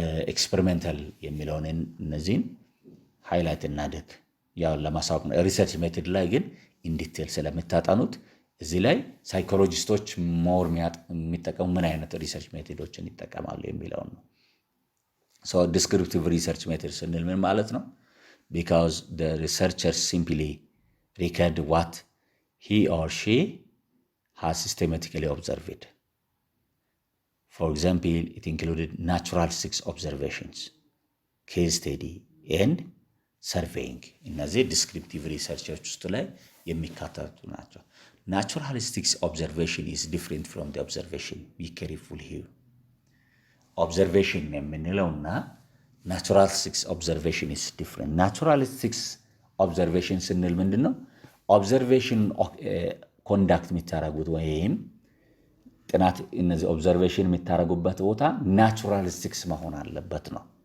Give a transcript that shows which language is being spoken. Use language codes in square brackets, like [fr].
[am] ኤክስፐሪመንታል የሚለውን እነዚህን ሃይላይት እናድርግ ያው ለማሳወቅ ነው። ሪሰርች ሜቶድ ላይ ግን ኢንዲቴል ስለምታጠኑት እዚህ ላይ ሳይኮሎጂስቶች ሞር የሚጠቀሙ ምን አይነት ሪሰርች ሜቶዶችን ይጠቀማሉ የሚለውን ነው። ሶ ዲስክሪፕቲቭ ሪሰርች ሜቶድ ስንል ምን ማለት ነው? [en] because the researchers simply record what he or she has systematically observed. For example, it included naturalistic observations, case study and surveying. [am] እነዚህ ዲስክሪፕቲቭ ሪሰርቾች ውስጥ ላይ የሚካተቱ ናቸው። [en] naturalistic observation is different from the observation. Be careful here. observation [am] የምንለውና [en] naturalistic observation is different. [am] naturalistic observation ስንል ምንድነው? observation ኮንዳክት የሚታረጉት ወይም ጥናት እነዚህ ኦብዘርቬሽን የሚታረጉበት ቦታ ናቹራሊስቲክስ መሆን አለበት ነው።